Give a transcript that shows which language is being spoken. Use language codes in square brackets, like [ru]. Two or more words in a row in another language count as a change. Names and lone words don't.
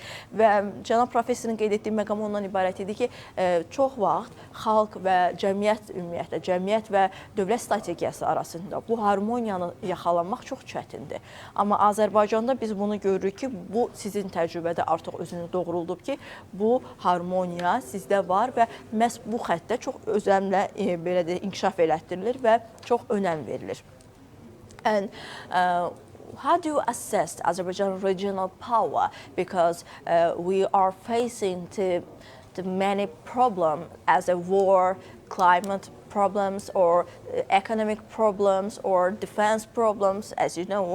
[az] Və cənab professorun qeyd etdiyi məqam ondan ibarət idi ki, çox vaxt xalq və cəmiyyət ümumiyyətlə, cəmiyyət və dövlət strategiyası arasında bu harmoniyanı yaxalanmaq çox çətindir. Amma Azərbaycanda biz bunu görürük ki, bu sizin təcrübədə artıq özünü doğruldub ki, bu harmoniya sizdə var və məhz bu xəttə çox özəmlə belə də inkişaf elətdirilir və çox önəm verilir. [en] And how do you assess Azerbaijan regional power? Because we are facing the many problems as a war, climate problems, or economic problems, or defense problems, as you know.